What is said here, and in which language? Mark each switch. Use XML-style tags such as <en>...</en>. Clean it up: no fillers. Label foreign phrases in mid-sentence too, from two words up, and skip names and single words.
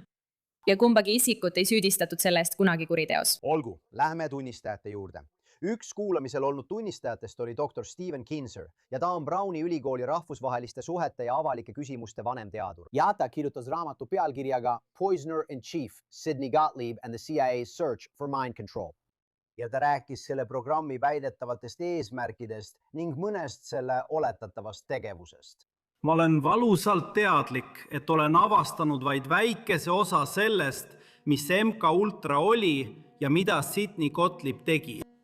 <et>Ja kumbagi isikut ei süüdistatud selle eest kunagi kuriteos. Olgu, lähme tunnistajate juurde. Üks kuulamisel olnud tunnistajatest oli doktor Steven Kinzer ja ta on Browni ülikooli rahvusvaheliste suhete ja avalike küsimuste vanemteadur. Ja ta kirjutas raamatu pealkirjaga Poisoner in Chief, Sidney Gottlieb and the CIA's Search for Mind Control. Ja ta rääkis selle programmi väidetavatest eesmärkidest ning mõnest selle oletatavast tegevusest. Ma olen valusalt teadlik, et olen avastanud vaid väikese osa sellest, mis MK Ultra oli ja mida Sidney Gottlieb tegi.</et>